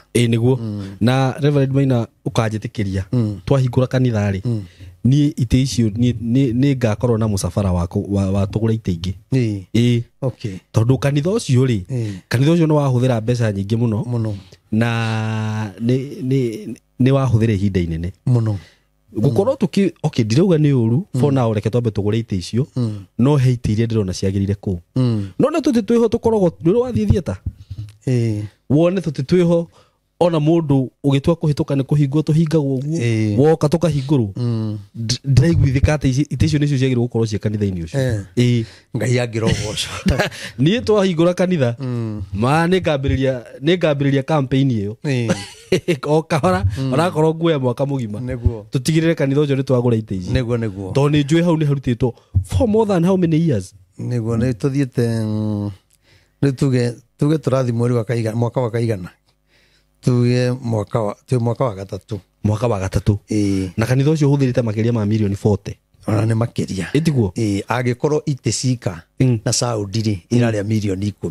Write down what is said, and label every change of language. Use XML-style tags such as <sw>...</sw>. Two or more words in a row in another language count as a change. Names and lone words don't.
<ki>nĩguo na Reverend Maina ũkanjĩtĩkĩria twahingũra kanitha rĩ niĩ itĩ icio nĩ ngakorwo na mũcabara wa tũgũra itĩ ingĩ tondũ kanitha ũcio rĩ kanitha ũcio nĩ wahũthĩra mbeca nyingĩ mũno na nĩ wahũthĩra ihinda inene mũno gũkorwo ndirauga nĩ ũru</ki> <en>for now</en> <ki>reke twambe tũgũre itĩ icio no he itĩ iria ndĩrona ciagĩrĩire kũu no na tũtĩ twĩho tũkoragwo nĩ wathiĩ thieta wone tũtĩ twĩho ona mũndũ ũgĩtua kũhĩtũka nĩ kũhingwo tũhingagwo ũguo woka tũkahingũrwo ndĩraiguithĩka atĩ itĩ icio nĩcio ciagĩrĩirwo gũkorwo ciĩ kanitha-inĩ ũcio Ngai angĩrogoca niĩ twahingũra kanitha ma nĩ ngambĩrĩria campaign ĩyo o kahora onakorwo nguoya mwaka mũgima tũtigĩrĩre kanitha ũcio nĩ twagũra itĩ ici tondũ nĩ njũĩ hau nĩ harutĩtwo</ki> <en>for more than how many years</en> <ki>nĩguo nĩ tũthiĩte rĩu tuge tũrathi mwaka wa kaigana tuge mwaka wa gatatũ na kanitha ũcio ũhũthĩrĩte makĩria ma mirioni 40 ona nĩ makĩria ĩtiguo angĩkorwo itĩ cika na Saudi rĩ irarĩa mirioni 10</ki>